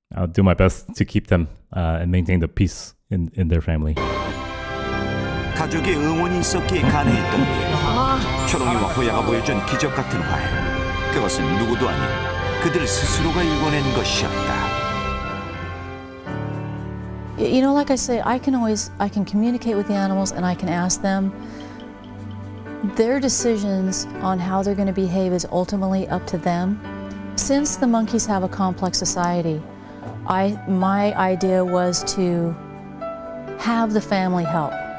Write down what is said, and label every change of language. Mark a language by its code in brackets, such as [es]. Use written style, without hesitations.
[en] I'll do my best to keep them and maintain the peace in their family. [ko] 가족의 응원이 있었기에 가능했던 일. 초롱이와 호야가 보여준 기적 같은 화해. 그것은 누구도 아닌 그들 스스로가 일궈낸 것이었다. [en] You know, like I say, I can communicate with the animals and I can ask them. Their decisions on how they're going to behave is ultimately up to them. Since the monkeys have a complex society, my idea was to have the family help.